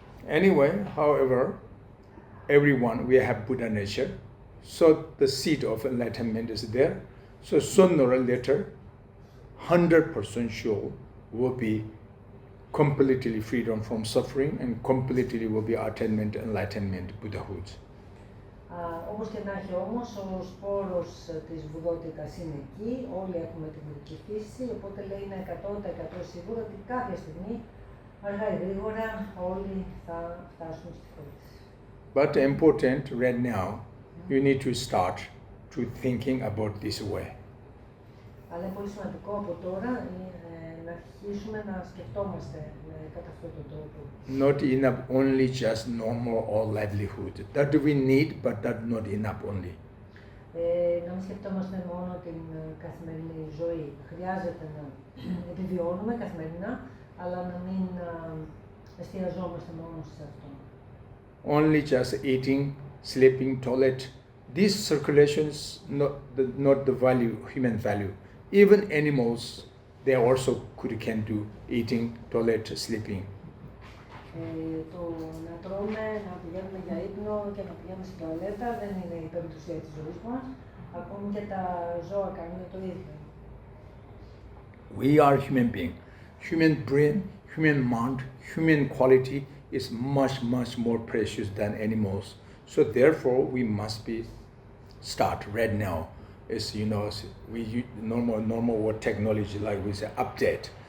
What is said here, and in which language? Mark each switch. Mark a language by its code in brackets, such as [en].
[en] Anyway, however, everyone, we have Buddha nature, so the seed of enlightenment is there. So sooner or later, 100% sure will be completely freedom from suffering and completely will be attainment, enlightenment, Buddhahood. [el] Όπως και να έχει όμως, ο σπόρος της βουδότητας είναι εκεί, όλοι έχουμε την βουδική φύση, οπότε λέει είναι 100% σίγουρο ότι κάποια στιγμή, αργά ή γρήγορα, όλοι θα φτάσουν στη φώτιση. [en] But important right now, you need to start to thinking about this way. [el] Αλλά είναι πολύ σημαντικό από τώρα να αρχίσουμε να σκεφτόμαστε κατά αυτόν τον τρόπο. [en] Not enough only just normal or livelihood. That we need, but that not enough only. [el] Να μην σκεφτόμαστε μόνο την καθημερινή ζωή. Χρειάζεται να επιβιώνουμε καθημερινά, αλλά να μην εστιαζόμαστε μόνο σε αυτό. [en] Only just eating, sleeping, toilet. These circulations not the value, human value. Even animals, they also can do eating, toilet, sleeping. [el] Το να τρώμε, να πηγαίνουμε για ύπνο και να πηγαίνουμε στην τουαλέτα δεν είναι η περιπτωσία της ζωής μας. Ακόμη και τα ζώα κάνουν το ίδιο. [en] We are human being. Human brain, human mind, human quality is much, much more precious than animals. So therefore, we must be start right now. Is we use normal word technology like we say update.